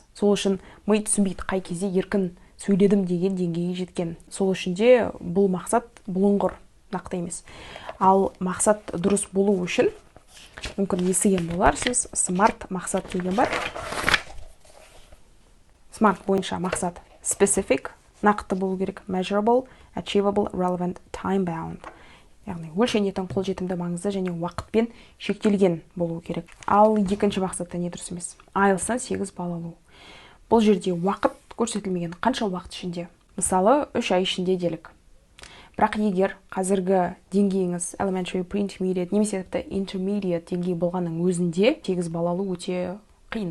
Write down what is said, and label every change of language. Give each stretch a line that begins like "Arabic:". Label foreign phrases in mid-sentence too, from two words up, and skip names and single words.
Kazakh: Сол үшін ми түсінбейді қай кезде еркін сөйледім деген деңгейге жеткен. Сол үшін де бұл мақсат бұлыңғыр, нақты емес. Ал мақсат дұрыс болу үшін, мүмкін естіген боларсыз, смарт мақсат деген бар. Смарт бойынша мақсат specific, нақты болу керек,
English: measurable, achievable, relevant, time-bound.
Kazakh: Яғни өлшенетін, қолжетімді, маңызды және уақытпен шектелген болу керек. Ал екінші мақсатта не дұрыс емес? IELTS-тан 8 балл алу. Бұл жерде уақыт көрсетілмеген, қанша уақыт ішінде? Мысалы, 3 ай ішінде делік. Бірақ егер қазіргі деңгейіңіз
English: elementary, pre-intermediate,
Kazakh: немесе intermediate деңгей болғанның өзінде 8 балл алу өте қиын.